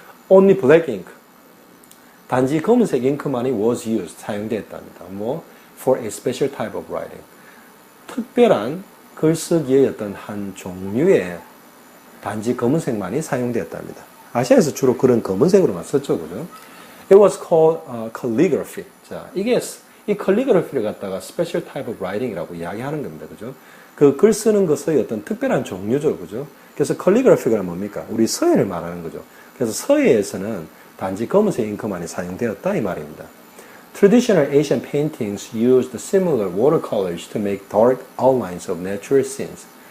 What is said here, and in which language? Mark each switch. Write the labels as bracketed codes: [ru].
[en] Only black ink, [ko] 단지 검은색 잉크만이 [en] was used, [ko] 사용되었답니다. [en] for a special type of writing, [ko] 특별한 글쓰기의 어떤 한 종류의 단지 검은색만이 사용되었답니다. 아시아에서 주로 그런 검은색으로만 썼죠, 그죠? [en] It was called calligraphy. [ko] 자, 이 calligraphy를 갖다가 [en] special type of writing [ko] 이라고 이야기하는 겁니다, 그죠? 그 글 쓰는 것의 어떤 특별한 종류죠, 그죠? 그래서 calligraphy가 뭡니까? 우리 서예를 말하는 거죠. 그래서 서예에서는 단지 검은색 잉크만이 사용되었다 이 말입니다. [en] Traditional Asian paintings used similar watercolors to make dark outlines of natural scenes.